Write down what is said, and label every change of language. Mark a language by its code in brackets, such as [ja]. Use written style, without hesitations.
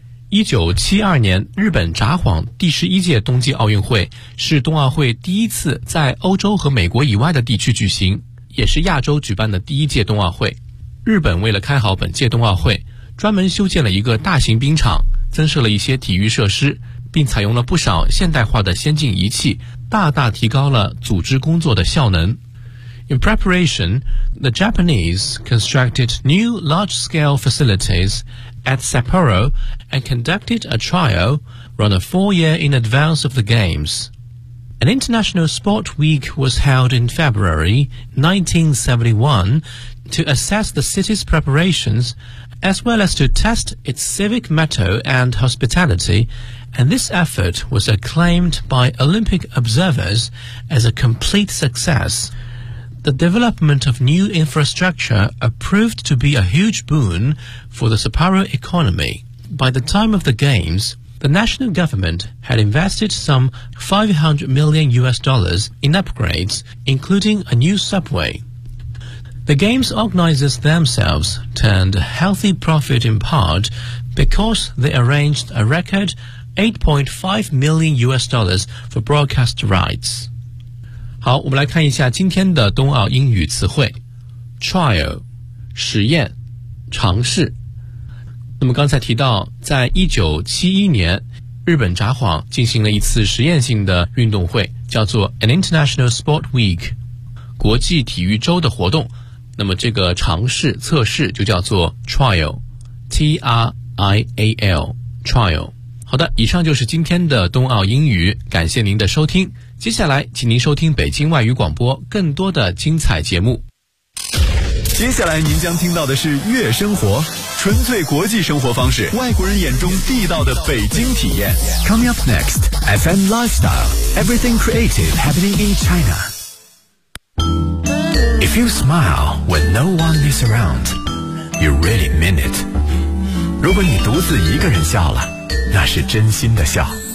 [zh] 1972年日本札幌第11届冬季奥运会是冬奥会第一次在欧洲和美国以外的地区举行，也是亚洲举办的第一届冬奥会。日本为了开好本届冬奥会，专门修建了一个大型冰场，增设了一些体育设施，并采用了不少现代化的先进仪器，大大提高了组织工作的效能。 [en] In preparation, the Japanese constructed new large-scale facilities at Sapporo and conducted a trial run a four-year in advance of the Games. An International Sport Week was held in February 1971 to assess the city's preparations as well as to test its civic motto and hospitality, and this effort was acclaimed by Olympic observers as a complete success. The development of new infrastructure proved to be a huge boon for the Sapporo economy. By the time of the Games, the national government had invested some $500 million in upgrades, including a new subway. The Games organizers themselves turned a healthy profit in part because they arranged a record $8.5 million for broadcast rights. [zh] 好，我们来看一下今天的冬奥英语词汇。 Trial, 实验，尝试。那么刚才提到，在1971年，日本札幌进行了一次实验性的运动会，叫做 An International Sport Week, 国际体育周的活动。那么这个尝试测试就叫做 trial, T-R-I-A-L, trial。好的，以上就是今天的冬奥英语，感谢您的收听，接下来请您收听北京外语广播更多的精彩节目。接下来您将听到的是月生活，纯粹国际生活方式，外国人眼中地道的北京体验。 [en] Coming up next, FM Lifestyle, Everything Creative Happening in ChinaIf you smile when no one is around, you really mean it. [zh] 如果你独自一个人笑了，那是真心的笑。